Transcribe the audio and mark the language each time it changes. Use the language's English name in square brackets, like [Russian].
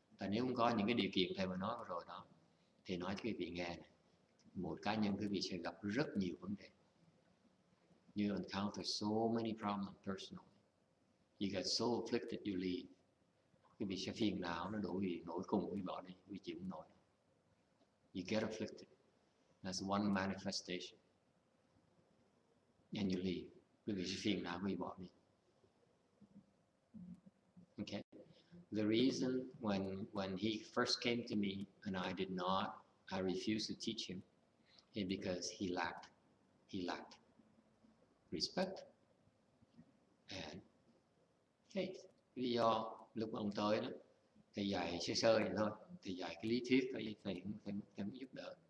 [Vietnamese] Tại nếu không có những cái điều kiện thầy vừa nói vừa rồi đó, thì nói cho quý vị nghe này, một cá nhân quý vị sẽ gặp rất nhiều vấn đề. [English] You encounter so many problems personally. You get so afflicted you leave. [Vietnamese] Quý vị sẽ phiền não, nó nổi cùng quý bỏ đi, quý chịu không nổi. [English] You get afflicted. That's one manifestation. And you leave. [Vietnamese] Quý vị sẽ phiền não, quý bỏ đi. [English] Okay. The reason when he first came to me and I refused to teach him, is because he lacked respect and faith. [Vietnamese] Lý do lúc ông tới đó, thầy dạy sơ vậy thôi, thầy dạy cái lý thuyết thôi, thầy không giúp đỡ.